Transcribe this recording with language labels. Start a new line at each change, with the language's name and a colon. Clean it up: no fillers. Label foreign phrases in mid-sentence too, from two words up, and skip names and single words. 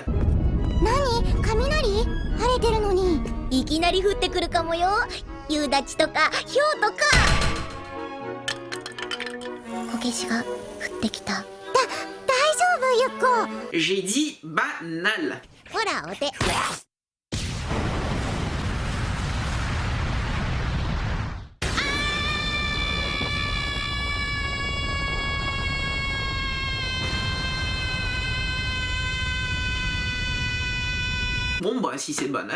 Japanese: 何？雷？晴れてるのにいきなり降ってくるかもよ。夕立とか氷とか。こけしが降ってきた。大丈夫ゆっこ。
French: J'ai dit banal.
Japanese: ほらお手。
French: Bon bah si c'est banal.